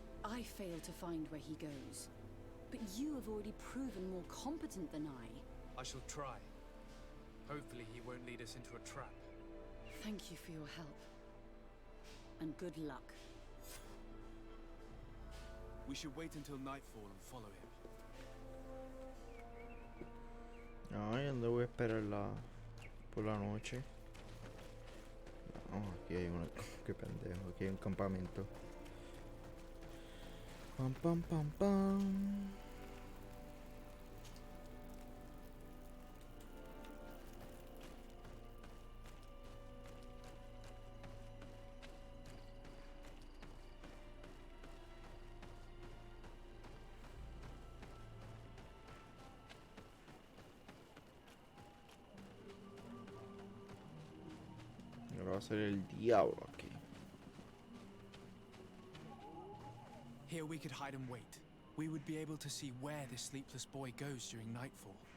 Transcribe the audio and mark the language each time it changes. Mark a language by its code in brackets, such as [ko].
[en] I fail to find where he goes, but you have already proven more competent than I shall try. Hopefully he won't lead us into a trap. Thank you for your help. And good luck. We should wait until nightfall and follow him. [es] Ay, ¿dónde voy a esperar por la noche? No, aquí hay una... Qué pendejo, aquí hay un campamento. Pam, pam, pam, pam. Ahora va a ser el diablo aquí. [en] Here we could hide and wait. We would be able to see where this sleepless boy goes during nightfall.